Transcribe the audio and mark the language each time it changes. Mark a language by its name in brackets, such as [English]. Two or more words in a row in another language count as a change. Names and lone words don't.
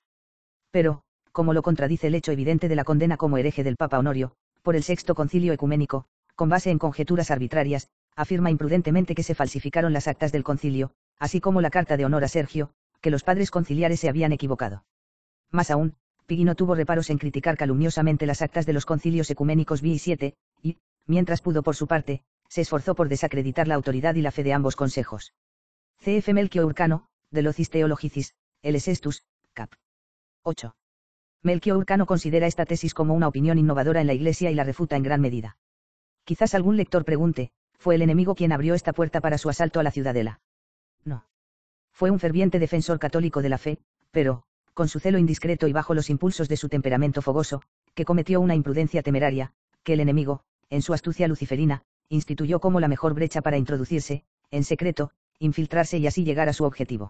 [Spanish] Pero, como lo contradice el hecho evidente de la condena como hereje del Papa Honorio, por el Sexto Concilio Ecuménico, con base en conjeturas arbitrarias, afirma imprudentemente que se falsificaron las actas del concilio, así como la carta de honor a Sergio, que los padres conciliares se habían equivocado. Más aún, Pigui no tuvo reparos en criticar calumniosamente las actas de los concilios ecuménicos VI y VII, y, mientras pudo por su parte, se esforzó por desacreditar la autoridad y la fe de ambos consejos. C.F. Melchio Urcano, de Locis Theologicis, L. Sextus, cap. 8. Melchio Urcano considera esta tesis como una opinión innovadora en la Iglesia y la refuta en gran medida. Quizás algún lector pregunte, ¿fue el enemigo quien abrió esta puerta para su asalto a la ciudadela? No. Fue un ferviente defensor católico de la fe, pero, con su celo indiscreto y bajo los impulsos de su temperamento fogoso, que cometió una imprudencia temeraria, que el enemigo, en su astucia luciferina, instituyó como la mejor brecha para introducirse, en secreto, infiltrarse y así llegar a su objetivo.